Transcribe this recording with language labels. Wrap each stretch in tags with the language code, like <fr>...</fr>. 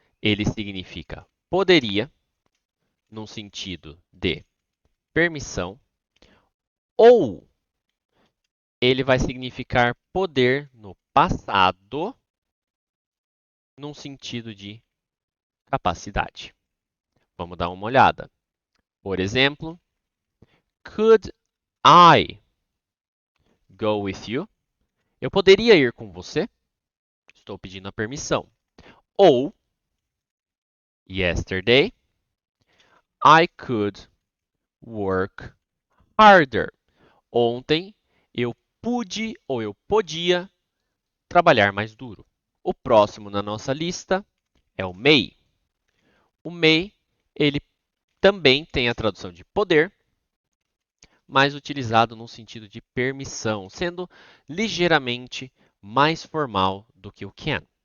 <pt>Ele significa poderia, num sentido de permissão, ou ele vai significar poder no passado, num sentido de capacidade. Vamos dar uma olhada. Por exemplo,</pt> <en>could I go with you?</en> <pt>Eu poderia ir com você? Estou pedindo a permissão.</pt> <en>Ou, yesterday, I could work harder.</en> <pt>Ontem eu pude ou eu podia trabalhar mais duro. O próximo na nossa lista é o may. O may, ele também tem a tradução de poder, mas utilizado no sentido de permissão, sendo ligeiramente mais formal do que o can.</pt>